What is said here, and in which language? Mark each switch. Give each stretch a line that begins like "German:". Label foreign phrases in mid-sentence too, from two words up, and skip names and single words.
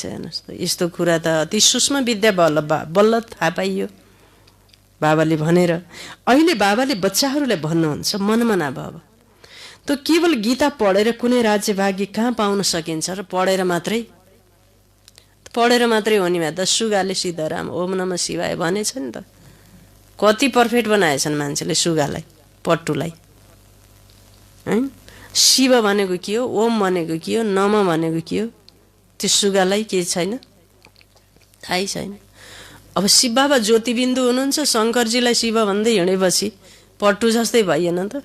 Nepali: हेर्नुहोस् त, यस्तो कुरा त अति सूक्ष्म विद्या बल्ल थाहा पाइयो बाबाले भनेर। अहिले बाबाले बच्चाहरूलाई भन्नुहुन्छ मनमना बाबा, त केवल गीता पढेर कुनै राज्य भाग्य कहाँ पाउन सकिन्छ र? पढेर मात्रै हो नि। त सुगाले सीताराम
Sanskrit: ओम नमः शिवाय
Nepali: भनेछ नि त। कति पर्फेक्ट बनाएछन् मान्छेले सुगालाई, पट्टुलाई, है? शिव भनेको के हो, ओम भनेको के हो, नम भनेको के हो, त्यो सुगालाई के छैन, थाहै छैन। अब शिव बाबा ज्योतिबिन्दु हुनुहुन्छ, शङ्करजीलाई शिव भन्दै हिँडेपछि पट्टु जस्तै भइएन त?